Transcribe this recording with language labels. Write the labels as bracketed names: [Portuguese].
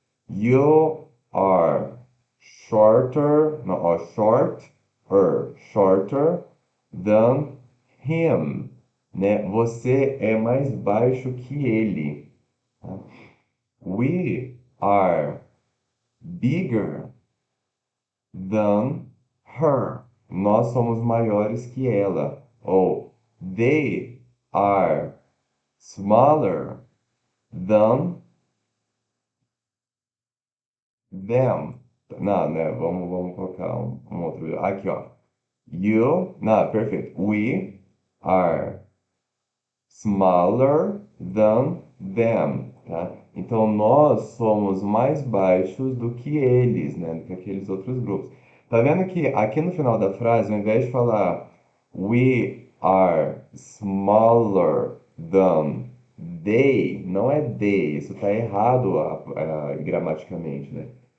[English] You are shorter, [Portuguese] não, ó, [English] shorter than him, né? [Portuguese] Você é mais baixo que ele. Tá? [English] We are bigger than her. [Portuguese] Nós somos maiores que ela. [English] Ou they are smaller than them. [Portuguese] Não, né? Vamos colocar um outro. Aqui, ó. Não, perfeito. [English] We are smaller than them, tá? [Portuguese] Então nós somos mais baixos do que eles, né? Do que aqueles outros grupos. Tá vendo que aqui no final da frase, ao invés de falar [English] we are smaller than they, [Portuguese] não é they, isso está errado gramaticamente, né?